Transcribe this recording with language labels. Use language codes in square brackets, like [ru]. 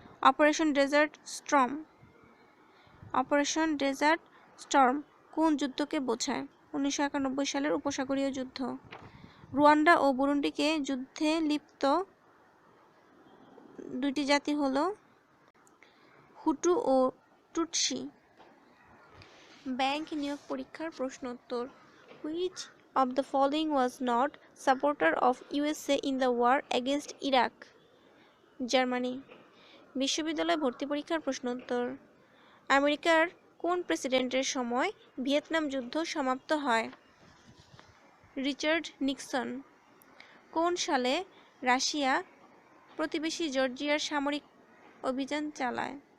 [bn] Operation dessert Sturm. Operation dessert Sturm কোন যুদ্ধকে বোঝায়? 1991 সালের উপসাগরীয় যুদ্ধ। রুয়ান্ডা ও বুরুন্ডিকে যুদ্ধে লিপ্ত দুইটি জাতি হল হুটু ও টুটসি। ব্যাংক নিয়োগ পরীক্ষার প্রশ্ন উত্তর। [en] Which of the following was not supporter of USA in the war against Iraq? [bn] Germany. বিশ্ববিদ্যালয় ভর্তি পরীক্ষার প্রশ্ন উত্তর। আমেরিকার কোন প্রেসিডেন্টের সময় ভিয়েতনাম যুদ্ধ সমাপ্ত হয়? Richard Nixon. কোন সালে রাশিয়া প্রতিবেশী জর্জিয়ার সামরিক অভিযান চালায়?